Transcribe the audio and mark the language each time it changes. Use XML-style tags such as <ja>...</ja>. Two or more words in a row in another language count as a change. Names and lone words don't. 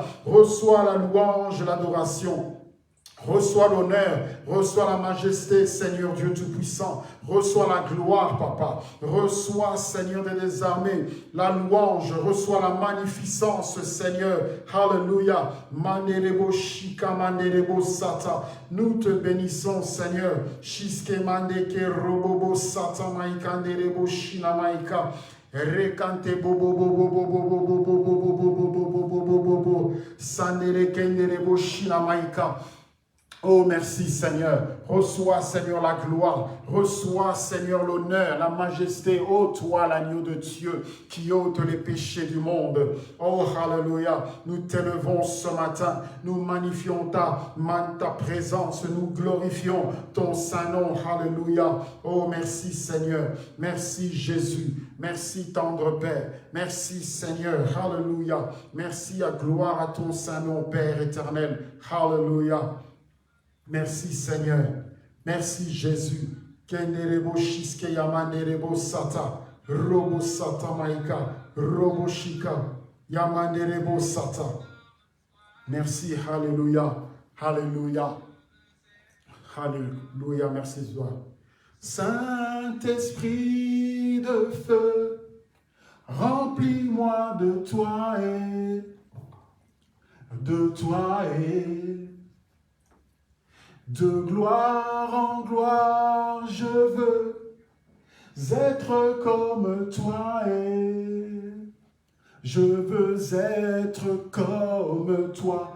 <fr>Reçois la louange, l'adoration. Reçois l'honneur, reçois la majesté, Seigneur Dieu Tout-Puissant. Reçois la gloire, Papa. Reçois, Seigneur des armées, la louange. Reçois la magnificence, Seigneur. Alléluia. Manderebo shika, manderebo sata. Nous te bénissons, Seigneur. Shiske mandeke robobo sata maika, nderebo shina maika. Rekante bobo bobo bobo bobo bobo bobo bobo bobo bobo sandere kenderebo shina maika. Oh, merci Seigneur. Reçois, Seigneur, la gloire. Reçois, Seigneur, l'honneur, la majesté. Oh, toi, l'agneau de Dieu, qui ôte les péchés du monde. Oh, alléluia. Nous t'élevons ce matin. Nous magnifions ta présence. Nous glorifions ton saint nom. Alléluia. Oh, merci Seigneur. Merci Jésus. Merci tendre Père. Merci Seigneur. Alléluia. Merci à gloire à ton saint nom, Père éternel. Alléluia. Merci Seigneur. Merci Jésus. Kenderebo shiske yamanderebo sata. Robo sata maika. Robo shika. Yamanderebo sata. Merci. Alléluia. Alléluia. Alléluia. Merci toi. Saint-Esprit de feu, remplis-moi de toi et de gloire en gloire, je veux être comme toi et je veux être comme toi.</fr>